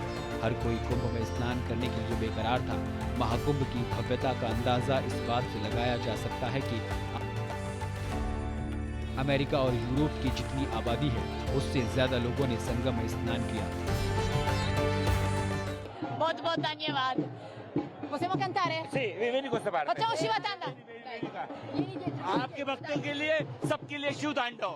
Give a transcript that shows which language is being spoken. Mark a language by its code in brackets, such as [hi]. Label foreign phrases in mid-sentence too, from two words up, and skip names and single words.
[hi] हर कोई कुंभ में स्नान करने के लिए बेकरार था। महाकुंभ की भव्यता का अंदाजा इस बात से लगाया जा सकता है कि अमेरिका और यूरोप की जितनी आबादी है उससे ज्यादा लोगों ने संगम में स्नान किया। बहुत बहुत धन्यवाद। [it] Possiamo cantare? Sì, vieni questa parte. Facciamo Shiva Tanda. [hi] आपके भक्तों के लिए, सबके लिए शिव तांडव।